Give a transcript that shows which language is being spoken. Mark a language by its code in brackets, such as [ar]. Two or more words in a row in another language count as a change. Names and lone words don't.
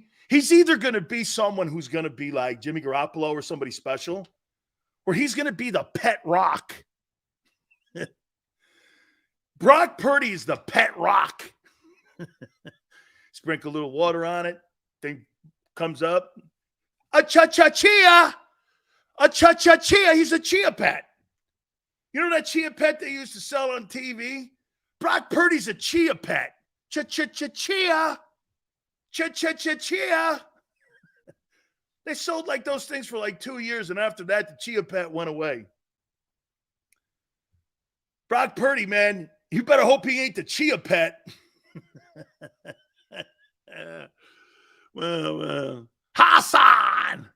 [en] He's either going to be someone who's going to be like Jimmy Garoppolo or somebody special, or he's going to be the pet rock. Brock Purdy is the pet rock. Sprinkle a little water on it. Thing comes up. A cha-cha-chia. A cha-cha-chia. He's a chia pet. You know that chia pet they used to sell on TV? Brock Purdy's a chia pet. Cha-cha-cha-chia. Cha-cha-cha-chia. They sold like those things for like 2 years, and after that, the chia pet went away. Brock Purdy, man, you better hope he ain't the chia pet. Well. Hassan.